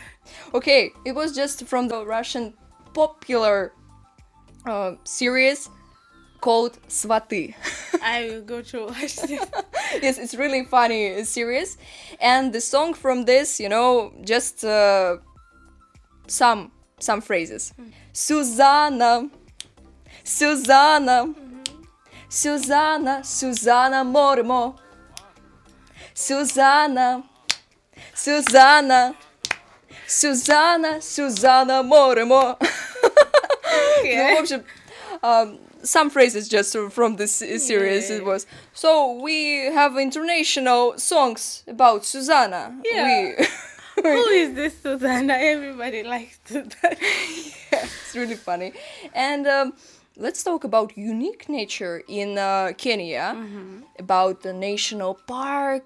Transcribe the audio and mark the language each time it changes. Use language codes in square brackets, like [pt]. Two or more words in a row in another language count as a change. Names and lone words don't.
[en] Okay, it was just from the Russian popular series called Сваты. I will go to watch this. Yes, it's really funny series, and the song from this, you know, just some phrases. Susanna, Susanna, Susanna, Susanna Mormo, Susanna, Susanna, Susanna, Susanna Mormo. Yeah. [ru] Ну, в общем, [en] some phrases just from this series. It was so we have international songs about Susanna. Yeah. Who is this Susanna? Everybody likes Susanna. It's really funny. And let's talk about unique nature in Kenya, about the national park.